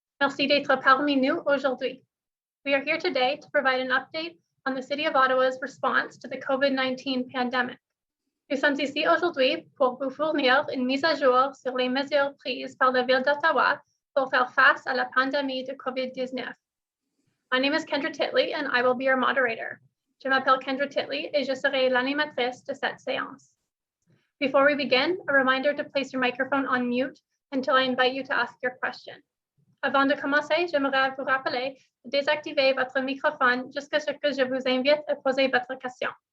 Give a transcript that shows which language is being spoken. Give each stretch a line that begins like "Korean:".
French: Merci d'être parmi nous aujourd'hui.
English: We are here today to provide an update on the City of Ottawa's response to the COVID-19 pandemic.
French: Nous sommes ici aujourd'hui pour vous fournir une mise à jour sur les mesures prises par la Ville d'Ottawa pour faire face à la pandémie de COVID-19.
English: My name is Kendra Titley and I will be your moderator.
French: Je m'appelle Kendra Titley et je serai l'animatrice de cette séance.
English: Before we begin, a reminder to place your microphone on mute until I invite you to ask your question.
French: Avant de commencer, j'aimerais vous rappeler de désactiver votre microphone jusqu'à ce que je vous invite à poser votre question.